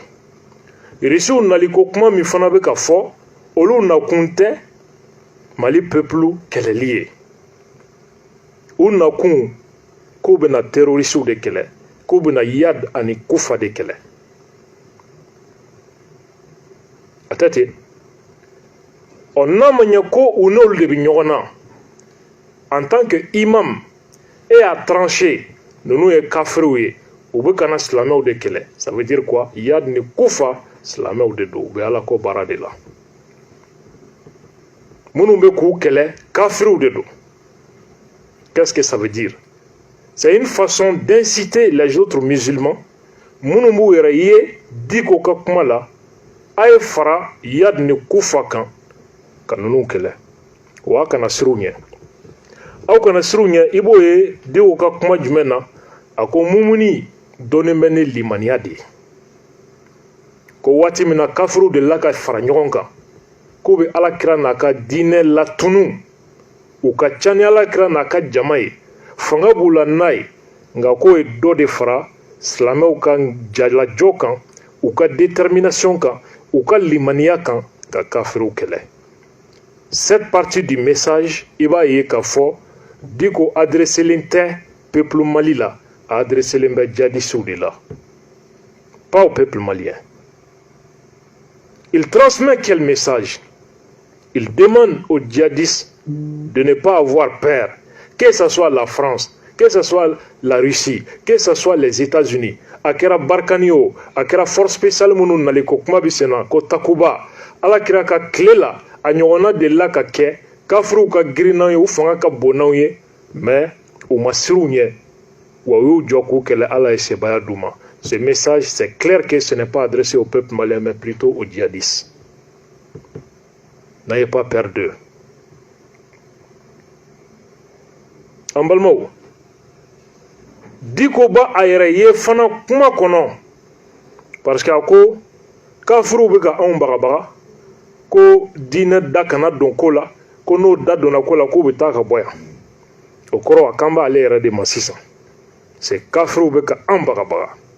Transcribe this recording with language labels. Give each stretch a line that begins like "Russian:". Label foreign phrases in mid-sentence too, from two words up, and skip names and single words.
Bambara: Rusiw naliko kuma min fana bɛ ka fɔ, olu nakun tɛ Mali peuple kɛlɛli ye. U nakun k'u bɛna terrorisiw de kɛlɛ, k'u bɛna Yad ani Kufa de kɛlɛ. A tɛ ten. N'a ma ɲɛ ko u n'olu de bɛ ɲɔgɔn na,
French: en tant que imam et à trancher
Bambara: ninnu ye kafiriw ye, u bɛ kana silamɛw de kɛlɛ.
French: Ça veut dire quoi?
Bambara: Yad ni Kufa silamɛw de don, u bɛ Ala ko baara de la. Minnu bɛ k'u kɛlɛ kafiriw de don.
French: Qu'est-ce que ça veut dire? C'est une façon d'inciter les autres musulmans.
Bambara: Minnu b'u yɛrɛ ye Dicko ka kuma la, a ye fara Yad ni Kufa kan ka ninnu kɛlɛ. Wa kana siru ɲɛ. Aw kana siru ɲɛ, i b'o ye Dicko ka kuma jumɛn na? A ko mumuni dɔnnen bɛ ni limaniya de ye. Ko waati min na kafiriw de la ka fara ɲɔgɔn kan, k'u bɛ Alakira n'a ka diinɛ latunu, u ka ca ni Alakira n'a ka jama ye, fanga b'u la n'a ye, nka k'o ye dɔ de fara silamɛw ka jalajɔ kan, u ka détermination kan, u ka limaniya kan ka kafiriw kɛlɛ.
French: Cette partie du message,
Bambara: i b'a ye k'a fɔ Dicko adresselen tɛ peuple Mali la, a adresselen bɛ djihadistes de la,
French: pas au peuple malien. Il transmet quel message? Il demande aux djihadistes de ne pas avoir peur, que ce soit la France, que ce soit la Russie, que ce soit les États-Unis,
Bambara: a kɛra Barkani o, a kɛra
French: force spéciale
Bambara: minnu nalen ko kuma bɛ sen na ko Takuba, Alakira ka tile la a ɲɔgɔnna delila ka kɛ, kafiriw ka girin n'anw ye, u fanga ka bon n'anw ye, mais u ma siru ɲɛ, wa u y'u jɔ k'u kɛlɛ, Ala ye sebaya d'u ma.
French: Ce message, c'est clair que ce n'est pas adressé au peuple malien, mais plutôt aux djihadistes. N'ayez pas peur d'eux.
Bambara: En balimaw, Dicko ba a yɛrɛ ye fana kuma kɔnɔ,
French: parce que
Bambara: a ko kafiriw bɛ ka anw bagabaga, ko diinɛ da kana don ko la, ko n'o da donna ko la k'u bɛ taa ka bɔ yan. O kɔrɔ a kan b'ale yɛrɛ de ma sisan. C'est kafiriw bɛ ka an bagabaga.